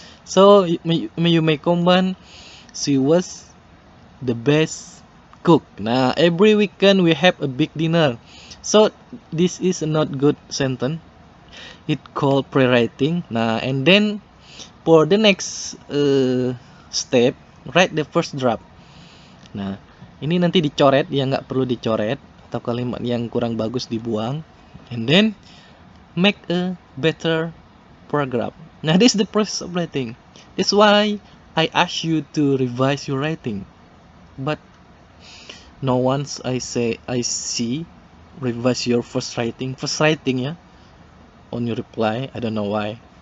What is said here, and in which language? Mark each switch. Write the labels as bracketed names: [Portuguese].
[English] So you may combine she was the best cook. Nah, every weekend we have a big dinner. So this is not good sentence. It called pre-writing. Nah, and then for the next step, write the first draft. [Indonesian] Nah, ini nanti dicoret yang nggak perlu dicoret atau kalimat yang kurang bagus dibuang. [English] And then make a better paragraph. Now, this is the process of writing. That's why I ask you to revise your writing. But no once I see revise your first writing ya on your reply. I don't know why.